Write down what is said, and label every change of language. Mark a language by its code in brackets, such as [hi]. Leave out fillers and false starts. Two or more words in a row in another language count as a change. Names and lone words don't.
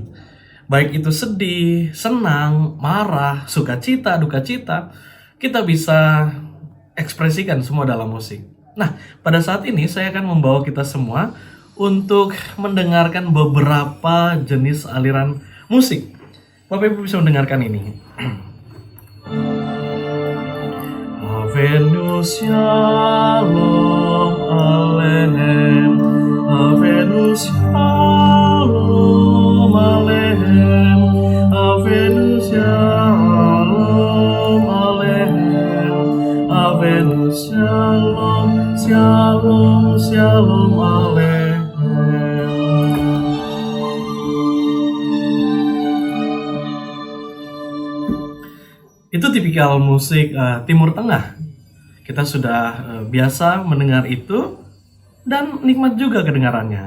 [id] Baik itu sedih, senang, marah, sukacita, dukacita, kita bisa ekspresikan semua dalam musik. Nah, pada saat ini saya akan membawa kita semua untuk mendengarkan beberapa jenis aliran musik. Bapak Ibu bisa mendengarkan ini. [he] הבאנו שלום עליכם, הבאנו שלום עליכם, הבאנו שלום עליכם, הבאנו שלום, שלום, שלום עליכם. [id] Itu tipikal musik Timur Tengah. Kita sudah biasa mendengar itu dan nikmat juga kedengarannya.